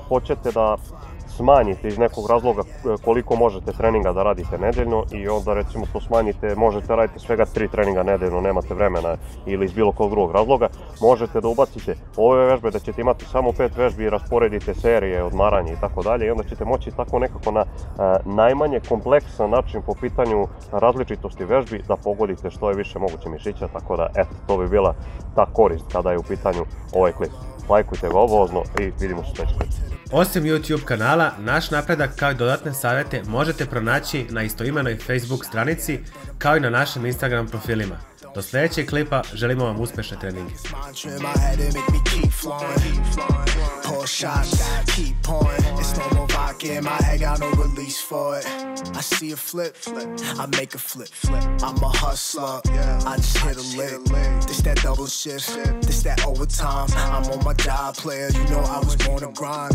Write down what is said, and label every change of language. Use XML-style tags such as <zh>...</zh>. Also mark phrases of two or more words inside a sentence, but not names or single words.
<bs>Recimo da hoćete da smanjite iz nekog razloga koliko možete treninga da radite nedeljno i onda recimo to smanjite, možete raditi svega 3 treninga nedeljno, nemate vremena ili iz bilo kog drugog razloga, možete da ubacite ove vežbe, da ćete imati samo 5 vežbi i rasporedite serije, odmaranje i tako dalje i onda ćete moći tako nekako na najmanje kompleksan način po pitanju različitosti vežbi da pogodite što je više moguće mišića, tako da eto, to bi bila ta korist kada je u pitanju ovaj klip. Lajkujte ga obavezno i vidimo se u sljedećem klipu. Osim YouTube kanala, naš napredak kao i dodatne savjete možete pronaći na istoimenoj Facebook stranici kao i na našim Instagram profilima. Do sljedećeg klipa želimo vam uspješne treninge.</bs> <en>Pour shots, keep pouring. It's no more vodka in my head, got no release for it. I see a flip, I make a flip. I'm a hustler, I just hit a lick. This that double shift, this that overtime. I'm on my job, player, you know I was born to grind.</en>